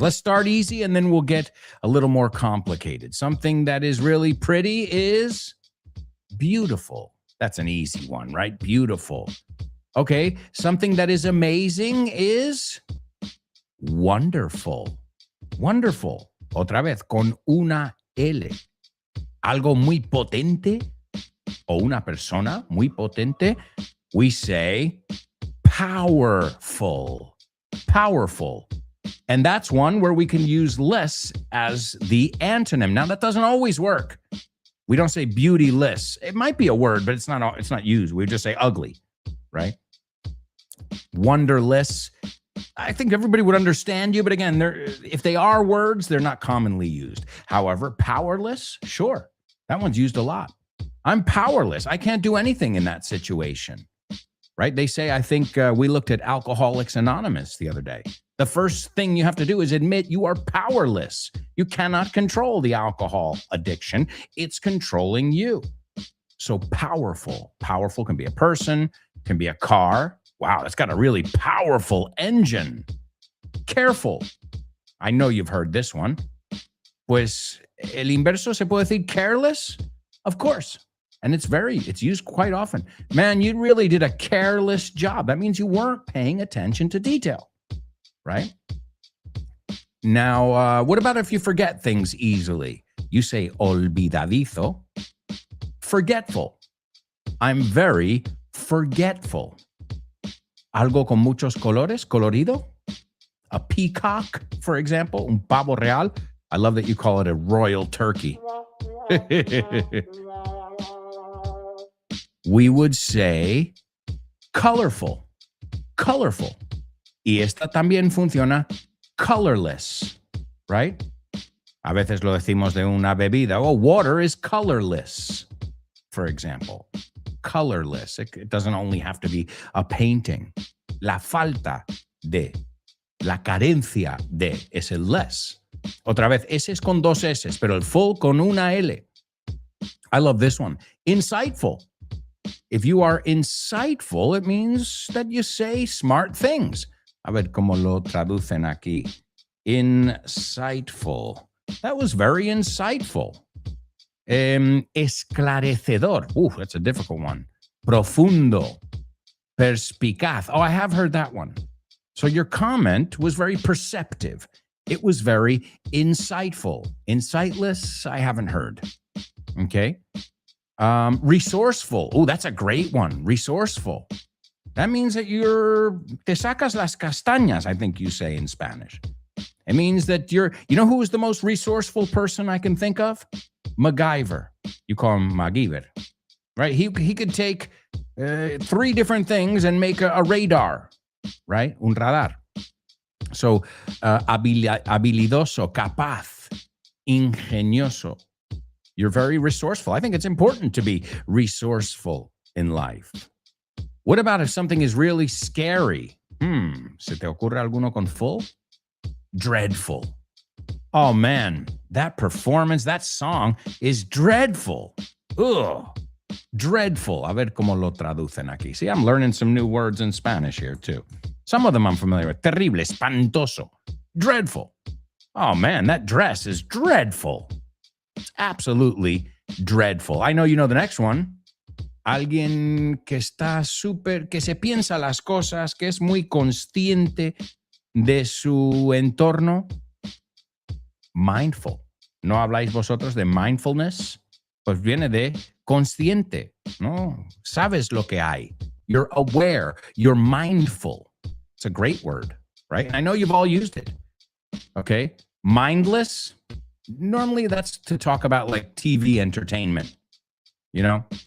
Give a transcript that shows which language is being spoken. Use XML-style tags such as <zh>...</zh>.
<en>Let's start easy, and then we'll get a little more complicated. Something that is really pretty is beautiful. That's an easy one, right? Beautiful. Okay, something that is amazing is wonderful.</en> <es>Wonderful. Otra vez, con una L. Algo muy potente o una persona muy potente,</es> <en>we say powerful. Powerful. And that's one where we can use less as the antonym. Now, that doesn't always work. We don't say beautyless. It might be a word, but it's not used. We just say ugly, right? Wonderless. I think everybody would understand you, but again, if they are words, they're not commonly used. However, powerless, sure, that one's used a lot. I'm powerless. I can't do anything in that situation, right? They say, I think we looked at Alcoholics Anonymous the other day. The first thing you have to do is admit you are powerless. You cannot control the alcohol addiction. It's controlling you. So powerful. Powerful can be a person, can be a car. Wow, that's got a really powerful engine. Careful. I know you've heard this one.</en> <es>Pues el inverso se puede decir careless?</es> <en>Of course. And it's used quite often. Man, you really did a careless job. That means you weren't paying attention to detail, right? Now, what about if you forget things easily? You say olvidadizo. Forgetful. I'm very forgetful.</en> <es>Algo con muchos colores, colorido.</es> <en>A peacock, for example,</en> <es>un pavo real.</es> <en>I love that you call it a royal turkey. We would say colorful, colorful.</en> <es>Y esta también funciona colorless, right? A veces lo decimos de una bebida.</es> <en>Oh, water is colorless, for example. Colorless. It doesn't only have to be a painting.</en> <es>La falta de, la carencia de es el less. Otra vez, S es con dos S, pero el full con una L.</es> <en>I love this one. Insightful. If you are insightful, it means that you say smart things.</en> <es>A ver cómo lo traducen aquí.</es> <en>Insightful. That was very insightful. Esclarecedor. Ooh, that's a difficult one.</en> <es>profundo, perspicaz.</es> <en>Oh, I have heard that one. So your comment was very perceptive. It was very insightful. Insightless, I haven't heard. Okay. Resourceful. Oh, that's a great one. Resourceful. That means that</en> <es>te sacas las castañas,</es> <en>I think you say in Spanish. It means that you know who is the most resourceful person I can think of? MacGyver. You call him MacGyver, right? He could take 3 different things and make a radar, right? Un radar. So,</en> <es>habilidoso, capaz, ingenioso.</es> <en>You're very resourceful. I think it's important to be resourceful in life. What about if something is really scary?</en> <es>¿Se te ocurre alguno con full?</es> <en>Dreadful. Oh man, that performance, that song is dreadful. Ugh. Dreadful.</en> <es>A ver cómo lo traducen aquí.</es> <en>See, I'm learning some new words in Spanish here too. Some of them I'm familiar with. Terrible, espantoso. Dreadful. Oh man, that dress is dreadful. It's absolutely dreadful. I know you know the next one.</en> <es>Alguien que está que se piensa las cosas, que es muy consciente de su entorno. Mindful. ¿No habláis vosotros de mindfulness? Pues viene de consciente, ¿no? Sabes lo que hay.</es> <en>You're aware. You're mindful. It's a great word, right? And I know you've all used it, okay? Mindless, normally that's to talk about like TV entertainment, you know?</en>